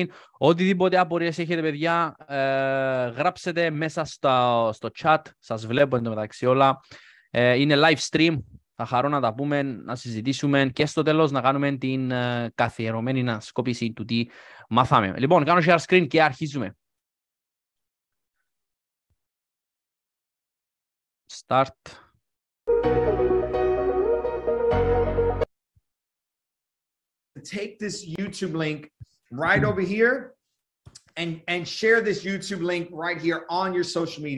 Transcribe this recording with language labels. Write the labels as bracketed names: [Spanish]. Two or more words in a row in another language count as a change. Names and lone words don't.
[Greek] Οτιδήποτε απορίες έχετε, παιδιά, γράψετε μέσα στο chat. Σας βλέπω εντωμεταξύ όλα. Είναι [English] live stream. [Greek] Θα χαρώ να τα πούμε, να συζητήσουμε και στο τέλος να κάνουμε την καθιερωμένη ανασκόπηση του τι μάθαμε. Λοιπόν, κάνω [English] share screen [Greek] και αρχίζουμε. [English] Start. Take this YouTube link right over here and share this YouTube link right here on your social media.